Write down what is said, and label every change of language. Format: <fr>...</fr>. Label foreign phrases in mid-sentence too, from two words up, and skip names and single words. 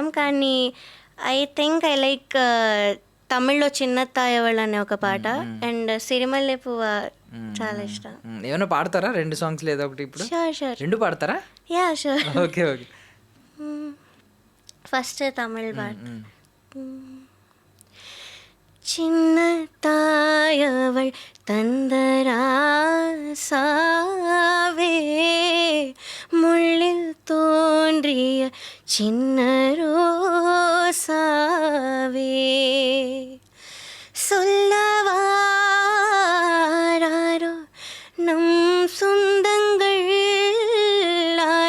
<te>కానీ</te> <en>I think I like</en> <te>తమిళ్లో చిన్న తాయవాళ్ళు అనే ఒక పాట అండ్ సిరిమల్లె పువ్వ చాలా ఇష్టం. ఏమైనా పాడతారా 2 సాంగ్స్ లేదా ఒకటి? ఇప్పుడు షూర్ 2 పాడతారా?</te> <en>ya sure. okay okay,</en> <te>ఫస్ట్ తమిళ్ పాట.</te> <ta>சின்ன தாயவள் தந்தராசாவே முள்ளில் தோன்றிய சின்ன ரோசாவே சொல்லவாரோ நம் சொந்தங்கள்</ta>